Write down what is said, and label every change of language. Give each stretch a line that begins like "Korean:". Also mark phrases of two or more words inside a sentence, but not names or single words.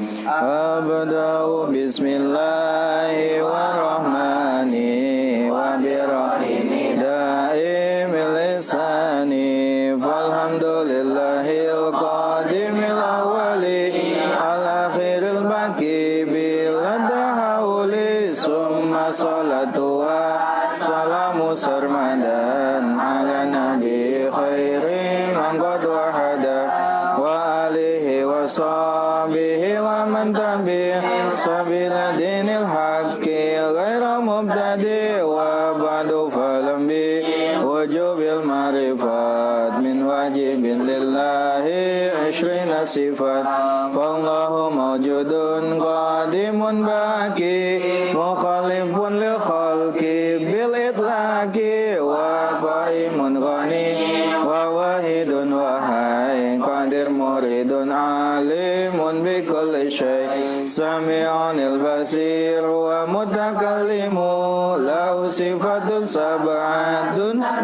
Arabic: أبدأ بسم الله الرحمن الرحيم وبالرحيم دائم اللسان فالحمد لله القديم الأول الآخر الباقي بلا تحول ثم الصلاة والسلام سرمدا على النبي خير من قد وحدا وآله وصحبه ومن تبع سبيل دين الحق غير مبتدع وبعد فاعلم بوجوب المعرفة من واجب لله 20 صفة فالله موجود قديم باق مخالف للخلق بالإطلاق وقائم غني وواحد وحي قادر مريد عالم بكل شيء سميع البصير والمتكلم له صفات سبعة